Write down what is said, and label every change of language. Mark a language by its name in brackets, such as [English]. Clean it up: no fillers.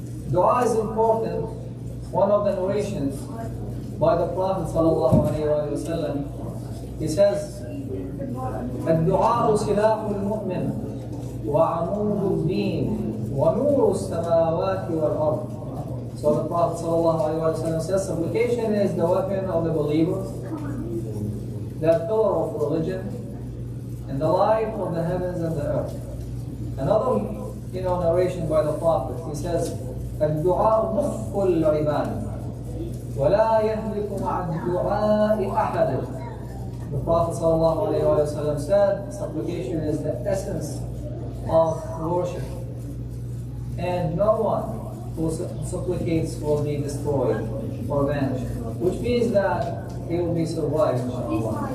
[English] Dua is important. One of the narrations by the Prophet sallallahu alaihi wasallam, he says, [Arabic] الدعاء سلاح المؤمن وعمود الدين ونور السماوات والأرض. [English] So the Prophet ﷺ says supplication is the weapon of the believers, the pillar of religion, and the light of the heavens and the earth. Another narration by the Prophet, he says, [Arabic] الدعاء نصف العباد ولا يهلك مع الدعاء أحد. [English] The Prophet ﷺ said, supplication is the essence of worship, and no one who supplicates will be destroyed or vanished, which means that he will be survived, inshallah.